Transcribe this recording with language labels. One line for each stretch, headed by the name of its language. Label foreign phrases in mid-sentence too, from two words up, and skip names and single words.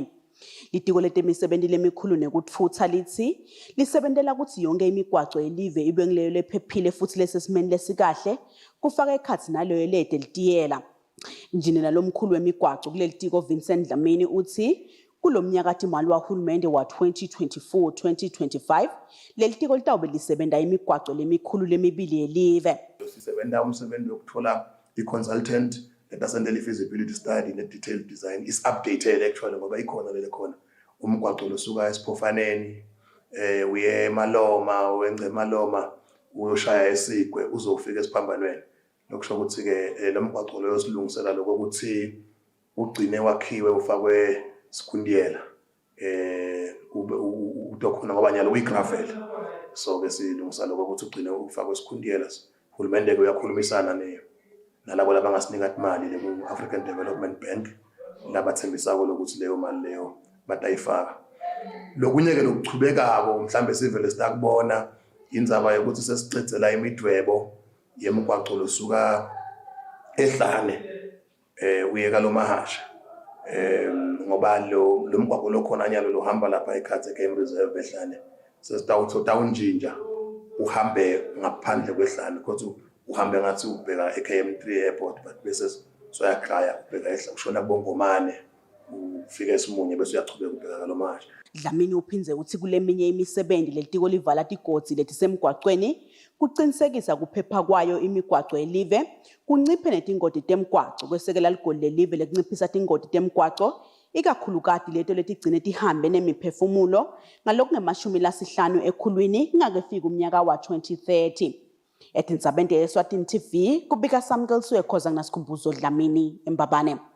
Swati: Litiko letemisebenti lemikhulu nekutfutsa lithi lisebentela ukuthi yonke imigwaco yelive ibe ngileyo lephephile futhi lesesimeni lesikahle kufaka ekhatsi naloyo lede litiyela. Injinela lomkhulu wemigwaco kulelitiko Vincent Dlamini uthi kulomnyaka timali wahulumende wa 2024-2025 lelitiko litawube lisebenta imigwaco lemikhulu lemibili yelive. Sisebenta umsebenzi wokuthola i-consultant etasendele
English: feasibility study
Swati: ne-
English: detailed design is updated actually
Swati: ngoba ikhona vele khona umgwaco losuka esiphofaneni uye emaloma wengce emaloma uyoshaya esigwe uzofika esiphambanweni. Lokusho ukuthi ke lo mgwaco lo yosilungisela lokho ukuthi ugcine wakhiwe ufakwe sikhundiyela ube utokhona ngoba nyalo uyigravel, so ke silungisa lokho ukuthi ugcine ufakwe sikhundiyela. Uhulumende ke uyakhulumisana nalabo labangasinika imali le ku-African Development Bank labathembisako lokuthi leyo mali leyo batayifaka. Lokunye ke lokuchubekako mhlambe sivele sitakubona indzaba yokuthi sesicedzela imidwebo yemgwaco losuka ehlane uyeka lomahasha ngoba lo mgwaco lokhona nyalo lohamba lapha eKhathe Game Reserve ehlane sesitawuthola unjinja uhambe ngaphandle kwehlane kodwa uhambe ngathi ubheka eKM3 airport but bese soyakhaya ubheka ehla ushona kubongomane ufika eSimunye bese uyachubeka ubheka kalomahasha. Dlamini uphinze uthi kuleminye imisebenzi lelitiko livala tigodi letisemgwacweni kuqinisekisa kuphepha kwayo imigwaco yelive kunciphe netingoti temgwaco kwesekela ligoli lelive lekunciphisa tingoti temgwaco ikakhulukati leto letigcine tihambe nemiphefumulo ngalokungemashumi ekhulwini kungakefika umnyaka wa 2030. Etindzabeni teSwatini TV kubika Samkelsiwe khoza nginasikhumbuzo Dlamini eMbabane.